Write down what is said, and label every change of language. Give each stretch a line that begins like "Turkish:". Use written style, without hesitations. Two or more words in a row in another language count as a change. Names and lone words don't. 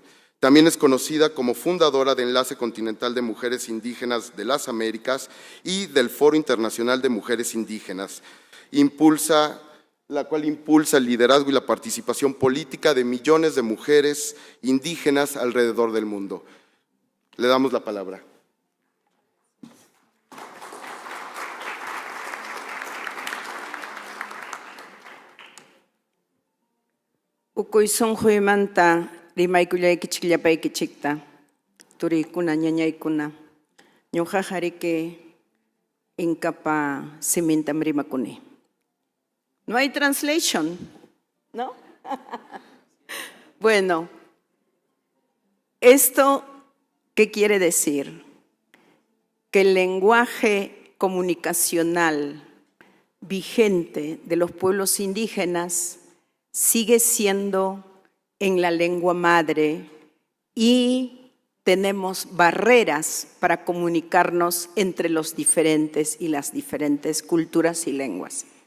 Spanish: También es conocida como fundadora de Enlace Continental de Mujeres Indígenas de las Américas y del Foro Internacional de Mujeres Indígenas, la cual impulsa el liderazgo y la participación política de millones de mujeres indígenas alrededor del mundo. Le damos la palabra.
Quechua: Ukuyson huymanta rimaykullaykichikllapaykichikta turiykuna ñañaykuna ñuqa hariki Inkapa simintam rimakuni.
Spanish: No hay translation, ¿no? Bueno, ¿esto qué quiere decir? Que el lenguaje comunicacional vigente de los pueblos indígenas sigue siendo en la lengua madre y tenemos barreras para comunicarnos entre los diferentes y las diferentes culturas y lenguas.